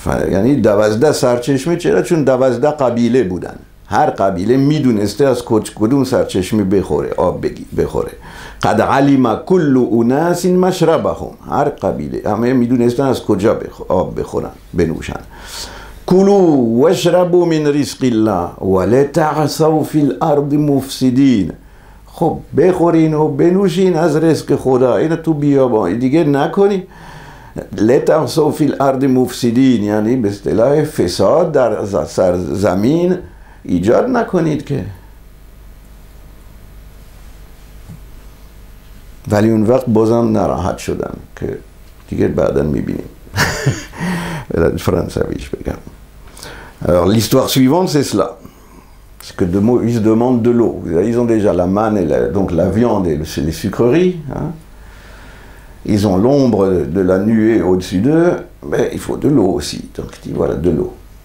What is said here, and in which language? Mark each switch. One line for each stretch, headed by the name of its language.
Persian: یعنی 12 سرچشمه. چرا؟ چون 12 قبیله بودن، هر قبیله میدونسته از کدوم سرچشمه بخوره، آب بخوره.
Arabic: قد علم كل اناس مشربهم،
Persian: هر قبیله همه میدونستن از کجا آب بخورن بنوشن.
Arabic: کلوا واشربوا من رزق الله ولا تعثوا في الارض مفسدین.
Persian: خب بخورین و بنوشین از رزق خدا، این تو بیابان دیگه نکنی.
Arabic: لتغصوا فی الارض مفسدین،
Persian: یعنی به اصطلاح فساد در زمین ایجاد نکنید که. ولی اون وقت بازم ناراحت شدم که دیگه بعدا میبینیم. فرانسویش بگم.
French: Alors l'histoire suivante c'est cela. C'est que Moïse demande de l'eau. Ils ont déjà la manne, et donc la viande et les sucreries. Hein. Ils ont l'ombre de la nuée au-dessus d'eux, mais il faut de l'eau aussi. Donc il dit voilà, de l'eau.